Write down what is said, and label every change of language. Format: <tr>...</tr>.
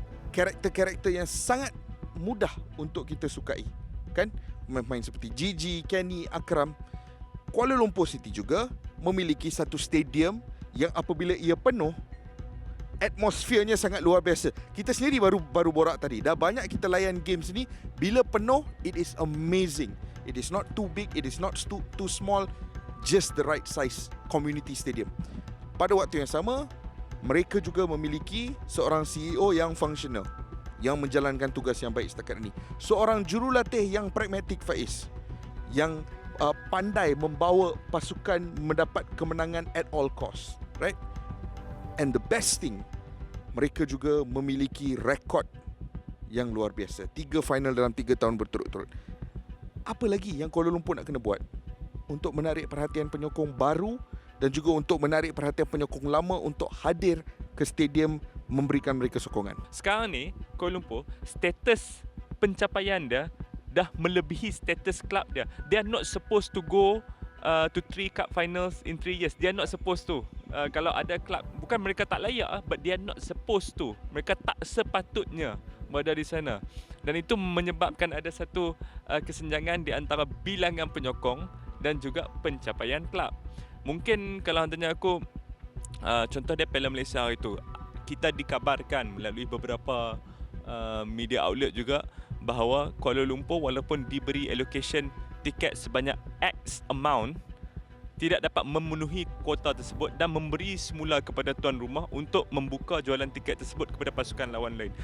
<ms>Karakter-karakter yang sangat mudah untuk kita sukai. Kan? Pemain seperti Gigi, Kenny, Akram. Kuala Lumpur City juga memiliki satu stadium yang apabila ia penuh, atmosfernya sangat luar biasa. Kita sendiri baru borak tadi. Dah banyak kita layan games ni. Bila penuh,</ms> <en>it is amazing. It is not too big, it is not too small. Just the right size community stadium.</en> <ms>Pada waktu yang sama, mereka juga memiliki seorang CEO yang functional, yang menjalankan tugas yang baik setakat ini. Seorang jurulatih yang pragmatik, Faiz, yang pandai membawa pasukan mendapat kemenangan</ms> <en>at all cost, right? And the best thing,</en> <ms>mereka juga memiliki rekod yang luar biasa. 3 final dalam 3 tahun berturut-turut. Apa lagi yang Kuala Lumpur nak kena buat untuk menarik perhatian penyokong baru dan juga untuk menarik perhatian penyokong lama untuk hadir ke stadium memberikan mereka sokongan? Sekarang ni Kuala Lumpur, status pencapaian dia dah melebihi status klub dia.</ms> <en>They are not supposed to go to 3 cup finals in 3 years. They are not supposed to.</en> <ms>Kalau ada klub, bukan mereka tak layak,</ms> <en>but they are not supposed to.</en> <ms>Mereka tak sepatutnya berada di sana. Dan itu menyebabkan ada satu kesenjangan di antara bilangan penyokong dan juga pencapaian klub. Mungkin kalau tanya aku, contoh dia Piala Malaysia itu, kita dikabarkan melalui beberapa media outlet juga bahawa Kuala Lumpur walaupun diberi allocation tiket sebanyak X amount, tidak dapat memenuhi kuota tersebut dan memberi semula kepada tuan rumah untuk membuka jualan tiket tersebut kepada pasukan lawan lain.</ms>